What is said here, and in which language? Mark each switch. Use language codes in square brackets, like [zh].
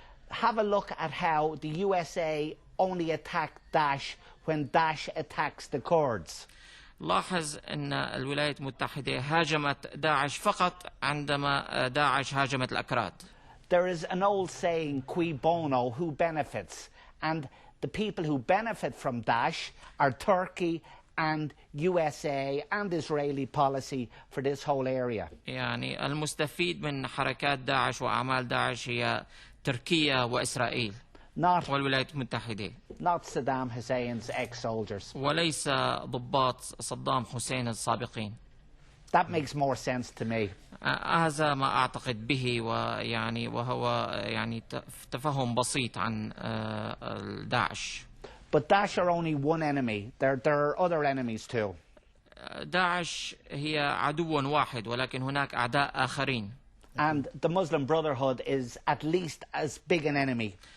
[en] Have a look at how the USA only attacked Daesh when Daesh attacks the Kurds. [ar] لاحظ أن الولايات المتحدة هاجمت داعش فقط عندما داعش هاجمت الأكراد. [en] There is an old saying, cui bono, who benefits? And the people who benefit from Daesh are Turkey and USA and Israeli policy for this whole area. [ar] يعني المستفيد من حركات داعش وأعمال داعش هي تركيا وإسرائيل والولايات المتحدة. [en] Not Saddam Hussein's ex-soldiers. [ar] وليس ضباط صدام حسين السابقين. [en] That makes more sense to me. [ar] هذا ما أعتقد به وهو يعني تفهم بسيط عن داعش. [en] But Daesh are only one enemy. There are other enemies too. [ar] داعش هي عدو واحد ولكن هناك أعداء آخرين. [en] And the Muslim Brotherhood is at least as big an enemy.